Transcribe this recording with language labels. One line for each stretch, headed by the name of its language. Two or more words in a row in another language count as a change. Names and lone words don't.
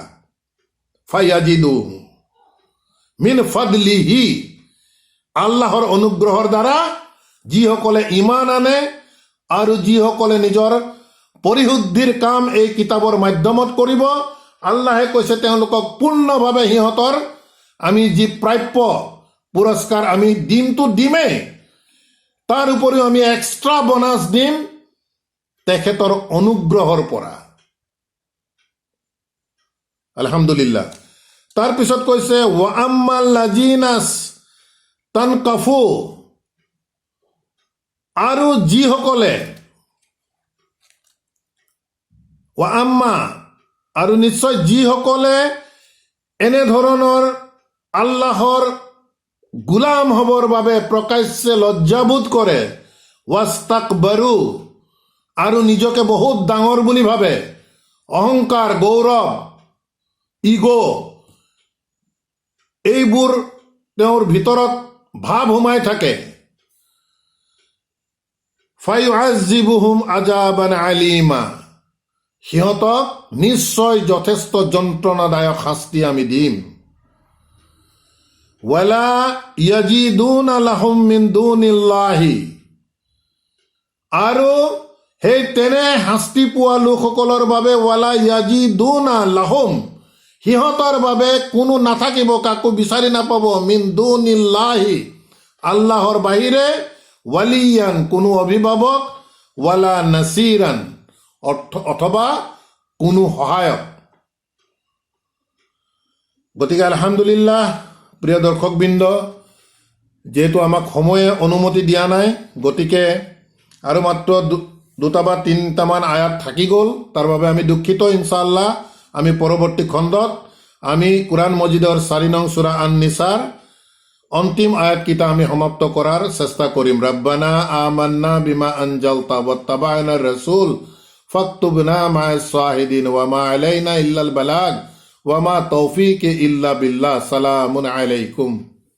Arabic: فيزيدهم من فضله,
Assamese: আল্লাহৰ অনুগ্ৰহৰ দ্বাৰা যিসকলে ইমান আনে আৰু যিসকলে নিজৰ পৰিশুদ্ধিৰ কাম এই কিতাপৰ মাধ্যমত কৰিব, আল্লাহে কৈছে তেওঁলোকক পূৰ্ণভাৱে সিহঁতৰ আমি যি প্ৰাপ্য পুৰস্কাৰ আমি দিমতো দিমেই, তাৰ উপৰিও আমি
English: extra bonus
Assamese: দিম তেখেতৰ অনুগ্ৰহৰ পৰা। আলহামদুলিল্লাহ। তাৰপিছত কৈছে
Arabic: وأما الذين استنكفوا,
Assamese: আৰু যিসকলে,
Arabic: وأما,
Assamese: আৰু নিশ্চয় যিসকলে এনেধৰণৰ আল্লাহৰ গোলাম হবৰ বাবে প্ৰকাশ্যে লজ্জাবোধ কৰে, ৱাস্তাকবাৰু, আৰু নিজকে বহুত ডাঙৰ বুলি ভাবে, অহংকাৰ, গৌৰৱ, ইগ', এইবোৰ তেওঁৰ ভিতৰত ভাৱ সোমাই থাকে,
Arabic: فيعذبهم عذابا أليما,
Assamese: সিহঁতক নিশ্চয় যথেষ্ট যন্ত্ৰণাদায়ক শাস্তি আমি দিম।
Arabic: ولا يجدون لهم من دون الله,
Assamese: আৰু সেই তেনে শাস্তি পোৱা লোকসকলৰ বাবে
Arabic: ولا يجدون لهم,
Assamese: সিহঁতৰ বাবে কোনো নাথাকিব, কাকো বিচাৰি নাপাব,
Arabic: من دون الله,
Assamese: আল্লাহৰ বাহিৰে, ৱালিয়ান, কোনো অভিভাৱক,
Arabic: ولا نصيرا,
Assamese: অথবা কোনো সহায়ক। গতিকে আলহামদুলিল্লাহ, প্ৰিয় দৰ্শকবৃন্দ, যিহেতু আমাক সময়ে অনুমতি দিয়া নাই, গতিকে আৰু মাত্ৰ দুটা বা তিনিটামান আয়াত থাকি গ'ল, তাৰ বাবে আমি দুখিত। ইনশাআল্লাহ আমি পৰৱৰ্তী খণ্ডত আমি কুৰাণ মজিদৰ 4 নং সূৰা আন-নিছাৰ অন্তিম আয়াতকেইটা আমি সমাপ্ত কৰাৰ চেষ্টা কৰিম।
Arabic: ربنا آمنا بما أنزلت واتبعنا الرسول فاكتبنا مع الشاهدين وما علينا إلا البلاغ وما توفيقي إلا بالله. سلام عليكم.